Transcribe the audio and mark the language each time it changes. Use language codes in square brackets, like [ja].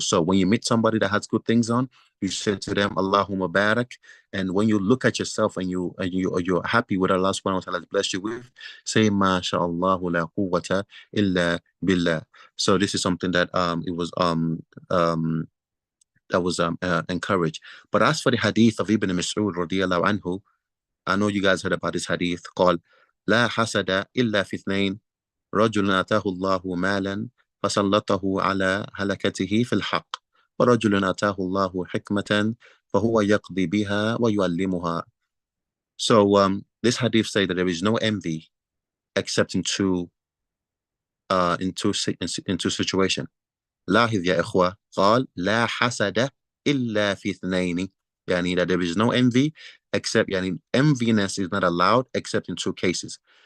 [en] So when you meet somebody that has good things on, you say to them, Allahumma barak. And when you look at yourself and you're happy with Allah subhanahu wa ta'ala has blessed you with, say, [ar] MashaAllah la quwwata illa billah. [en] So this is something that encouraged. But as for the hadith of Ibn Mas'ud radiyallahu anhu, I know you guys heard about this hadith called [ar] لا حسد إلا في اثنين رجل آتاه الله مالا فسلطه على هلكته في الحق ورجل آتاه الله حكمة فهو يقضي بها ويعلمها. [en] So this hadith says that there is no envy except in two situations. [ar] لاحظ يا إخوة قال لا حسد إلا في اثنين, [en] that there is no envy except enviness is not allowed except in two cases.